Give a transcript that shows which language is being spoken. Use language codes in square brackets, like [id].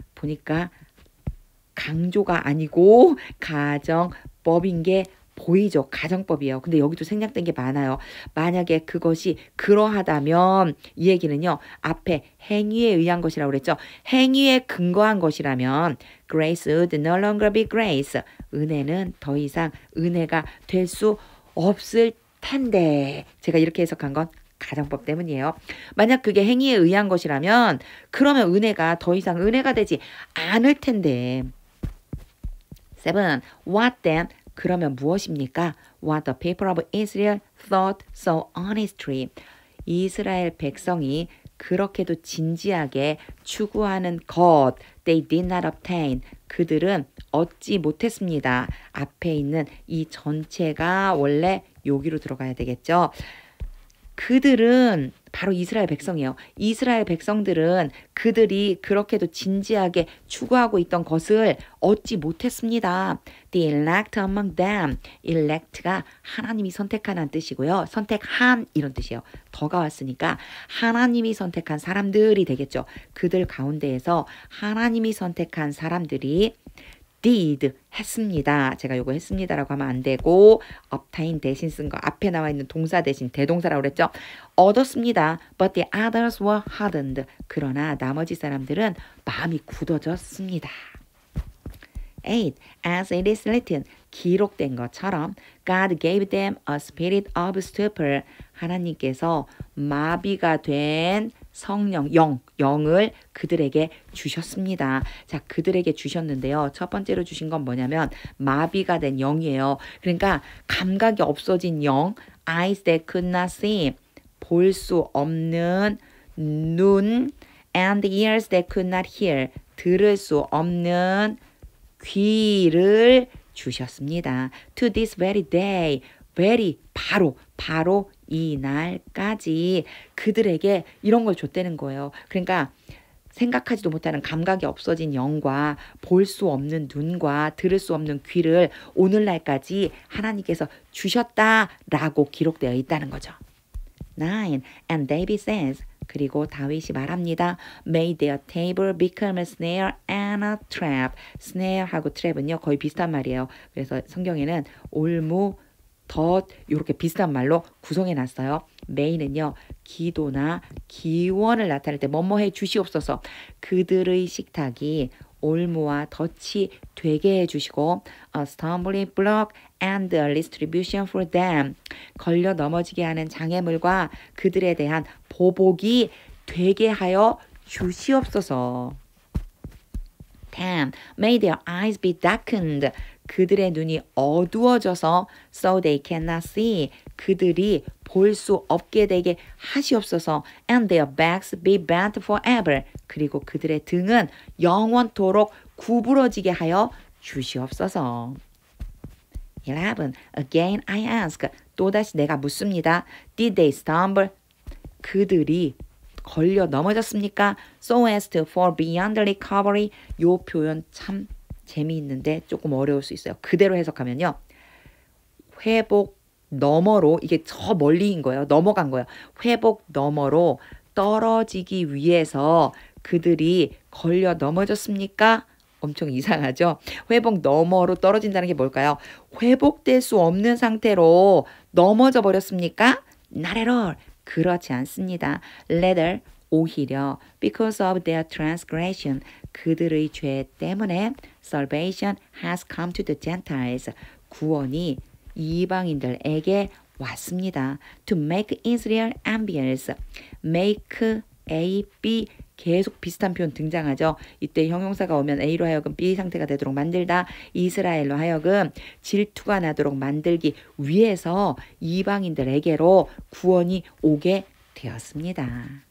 [ko] 보니까 강조가 아니고 가정법인 게 보이죠. 가정법이에요. 근데 여기도 생략된 게 많아요. 만약에 그것이 그러하다면 이 얘기는요. 앞에 행위에 의한 것이라고 그랬죠. 행위에 근거한 것이라면 [en] grace would no longer be grace. [ko] 은혜는 더 이상 은혜가 될 수 없을 텐데. 제가 이렇게 해석한 건 가정법 때문이에요. 만약 그게 행위에 의한 것이라면 그러면 은혜가 더 이상 은혜가 되지 않을 텐데. [en] 7. What then? [ko] 그러면 무엇입니까? [en] What the people of Israel thought so honestly. [ko] 이스라엘 백성이 그렇게도 진지하게 추구하는 것. [en] They did not obtain. [ko] 그들은 얻지 못했습니다. 앞에 있는 이 전체가 원래 여기로 들어가야 되겠죠. 그들은 바로 이스라엘 백성이에요. 이스라엘 백성들은 그들이 그렇게도 진지하게 추구하고 있던 것을 얻지 못했습니다. [en] The elect among them. [ko] elect가 하나님이 선택하는 뜻이고요. 선택한 이런 뜻이에요. 더가 왔으니까 하나님이 선택한 사람들이 되겠죠. 그들 가운데에서 하나님이 선택한 사람들이 did 했습니다. 제가 요거 했습니다라고 하면 안 되고 obtain 대신 쓴 거 앞에 나와 있는 동사 대신 대동사라고 그랬죠. 얻었습니다. [en] But the others were hardened. [ko] 그러나 나머지 사람들은 마음이 굳어졌습니다. 8. [en] As it is written, [ko] 기록된 것처럼 [en] God gave them a spirit of stupor. [ko] 하나님께서 마비가 된 성령, 영을 그들에게 주셨습니다. 자, 그들에게 주셨는데요. 첫 번째로 주신 건 뭐냐면 마비가 된 영이에요. 그러니까 감각이 없어진 영, [en] eyes that could not see, [ko] 볼 수 없는 눈, [en] and ears that could not hear, [ko] 들을 수 없는 귀를 주셨습니다. [en] To this very day, [ko] very 바로 이 날까지 그들에게 이런 걸 줬다는 거예요. 그러니까 생각하지도 못하는 감각이 없어진 영과 볼 수 없는 눈과 들을 수 없는 귀를 오늘날까지 하나님께서 주셨다라고 기록되어 있다는 거죠. 9. [en] And David says, [ko] 그리고 다윗이 말합니다. [en] May their table become a snare and a trap. [ko] snare하고 trap은요 거의 비슷한 말이에요. 그래서 성경에는 올무, 덫 이렇게 비슷한 말로 구성해 놨어요. may는요 기도나 기원을 나타낼 때 뭐뭐 해 주시옵소서. 그들의 식탁이 올무와 덫이 되게 해주시고 [en] a stumbling block and a distribution for them. [ko] 걸려 넘어지게 하는 장애물과 그들에 대한 보복이 되게 하여 주시옵소서. 10. [en] May their eyes be darkened. [ko] 그들의 눈이 어두워져서 [en] so they cannot see. [ko] 그들이 볼 수 없게 되게 하시옵소서. [en] And their backs be bent forever. [ko] 그리고 그들의 등은 영원토록 구부러지게 하여 주시옵소서. [en] 11. Again I ask. [ko] 또다시 내가 묻습니다. [en] Did they stumble? [ko] 그들이 걸려 넘어졌습니까? [en] So as to fall beyond recovery. [ko] 요 표현 참 재미있는데 조금 어려울 수 있어요. 그대로 해석하면요. 회복 너머로, 이게 저 멀리인 거예요. 넘어간 거예요. 회복 너머로 떨어지기 위해서 그들이 걸려 넘어졌습니까? 엄청 이상하죠? 회복 너머로 떨어진다는 게 뭘까요? 회복될 수 없는 상태로 넘어져 버렸습니까? [en] Not at all. [ko] 그렇지 않습니다. [en] Rather, [ko] 오히려 [en] because of their transgression, [ko] 그들의 죄 때문에 [en] salvation has come to the Gentiles, [ko] 구원이 이방인들에게 왔습니다. [en] To make Israel envious, make A, B [ko] 계속 비슷한 표현 등장하죠. 이때 형용사가 오면 A로 하여금 B 상태가 되도록 만들다, 이스라엘로 하여금 질투가 나도록 만들기 위해서 이방인들에게로 구원이 오게 되었습니다.